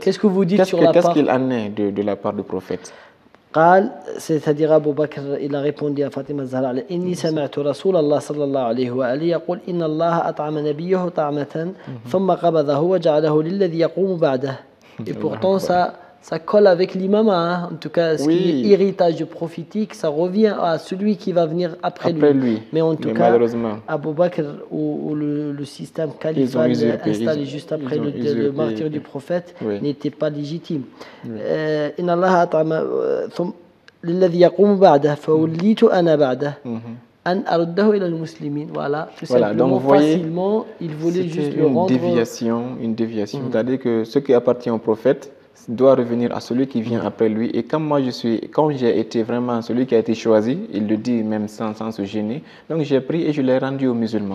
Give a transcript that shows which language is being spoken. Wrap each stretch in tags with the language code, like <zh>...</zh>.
<fr>Qu'est-ce que vous dites sur la part? Qu'est-ce qu'il en est de la part du prophète? c'est-à-dire Abu Bakr, il a répondu à Fatima Zahra,</fr> <ar>إني سمعت رسول الله صلى الله عليه وآله يقول إن الله أطعم نبيه طعمة ثم قبضه وجعله للذي يقوم بعده.</ar> <fr>Et pourtant ça colle avec l'imam, hein. En tout cas, ce qui est héritage prophétique, ça revient à celui qui va venir après lui. Mais en tout cas, Abu Bakr ou le système califal installé juste après le martyre du prophète n'était pas légitime.</fr> <ar>إن الله أطعم للذي يقوم بعده فوليت أنا بعده أن أرده إلى المسلمين.</ar> <fr>Voilà, tout simplement, facilement, il voulait juste le rendre. Une déviation. C'est-à-dire que ce qui appartient au prophète, doit revenir à celui qui vient après lui. Et comme quand j'ai été vraiment celui qui a été choisi, il le dit même sans se gêner, donc j'ai pris et je l'ai rendu aux musulmans.</fr>